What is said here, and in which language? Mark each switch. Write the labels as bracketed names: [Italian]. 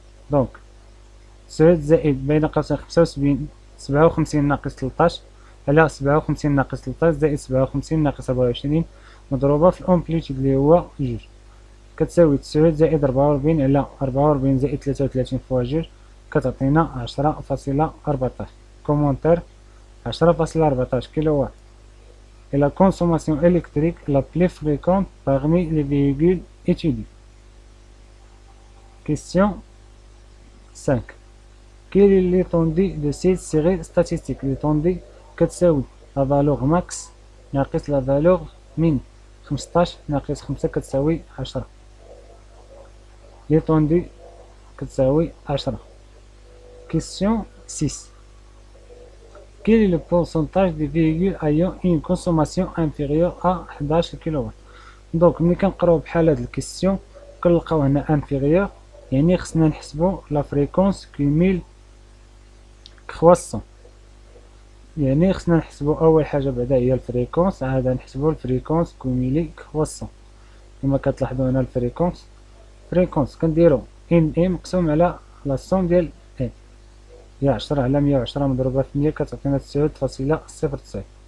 [Arabic] دونك 9 زائد بين قوسين 75 57 ناقص 13 على 57 ناقص 13 زائد 57 ناقص 24 مضروبة في الأمبليتود اللي هو جوج، كتساوي 9 زائد 44 على 44 زائد 33 فوا جوج كتعطينا 10.14. [French] كومونتير 10.14 كيلو وات est la consommation électrique la plus fréquente parmi les véhicules étudiés. Question 5. Quelle est l'étendue de cette série statistique? L'étendue [Arabic] كتساوي [French] la valeur max [Arabic] ناقص [French] la valeur min. [Arabic] 15 ناقص 5 كتساوي 10. l'étendue كتساوي 10. [French] Question 6. Quel est le pourcentage des véhicules ayant une consommation inférieure à 11 kW? [Arabic] دونك ملي كنقراو بحال هاد الكيسيون كنلقاو هنا انفيريور يعني خصنا نحسبو لا فريكونس كوميل كرواسون، يعني خصنا نحسبو اول حاجه بعدا هي الفريكونس، عاد نحسبو الفريكونس كوميلي كرواسون. كما كتلاحظوا هنا الفريكونس كنديرو ان اي مقسوم على لا سوم ديال ان، هي 10 على 110 مضروبه في 100 كتعطينا 9.09.